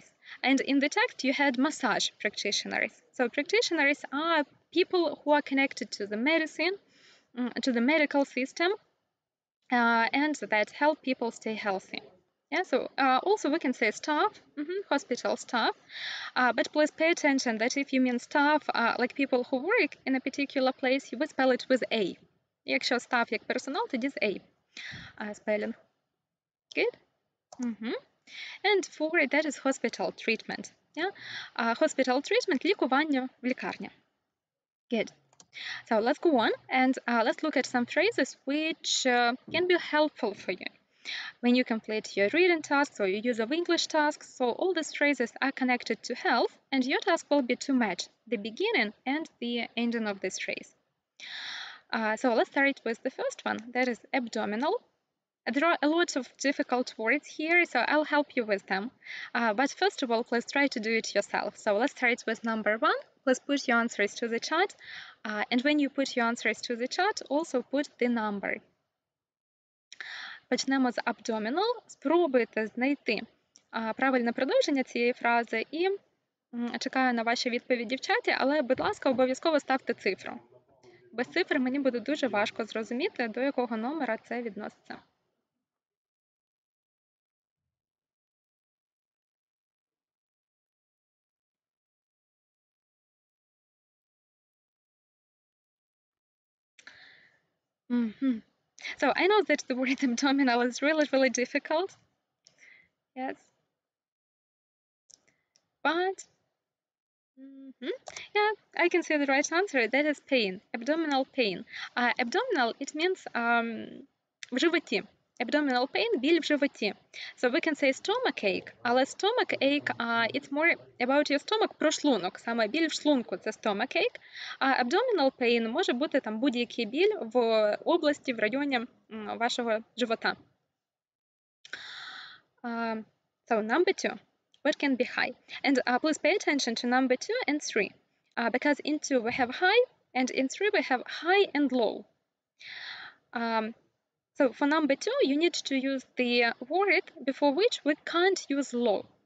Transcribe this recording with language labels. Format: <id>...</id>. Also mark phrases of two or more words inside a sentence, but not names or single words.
<en>And in the text, you had massage practitioners. So practitioners are people who are connected to the medicine, to the medical system, and that help people stay healthy. Yeah, so also we can say staff, hospital staff, but please pay attention that if you mean staff, like people who work in a particular place, you would spell it with A.</en> <uk>Якщо staff як персонал, тоді з A. Spelling.</uk> <en>Good? And 4, that is hospital treatment. Yeah? Hospital treatment,</en> <uk>лікування в лікарні.</uk> <en>Good. So let's go on and let's look at some phrases which can be helpful for you when you complete your reading tasks or your use of English tasks. So all these phrases are connected to health, and your task will be to match the beginning and the ending of this phrase. So let's start with the first one, that is abdominal. There are a lot of difficult words here, so I'll help you with them. But first of all, please try to do it yourself. So let's start with number 1. Please put your answers to the chat. And when you put your answers to the chat, also put the number.</en> <uk>Почнемо з abdominal. Спробуйте знайти правильне продовження цієї фрази і чекаю на ваші відповіді в чаті, але, будь ласка, обов'язково ставте цифру. Без цифр мені буде дуже важко зрозуміти, до якого номера це відноситься.</uk> <en>So I know that the word abdominal is really, really difficult. Yes. But, yeah, I can see the right answer. That is pain, abdominal pain. Abdominal, it means</en> <uk>в животі.</uk> <en>Abdominal pain,</en> <uk>біль в животі.</uk> <en>So we can say stomach ache, але stomach ache, it's more about your stomach,</en> <uk>про шлунок. Саме біль в шлунку – це</uk> <en>stomach ache.</en> <uk>А</uk> <en>abdominal pain</en> <uk>може бути там будь-який біль в області, в районі вашого живота.</uk> <en>So number 2, what can be high? And please pay attention to number 2 and 3, because in 2 we have high, and in 3 we have high and low. So for number 2, you need to use the word before which we can't use low.</en>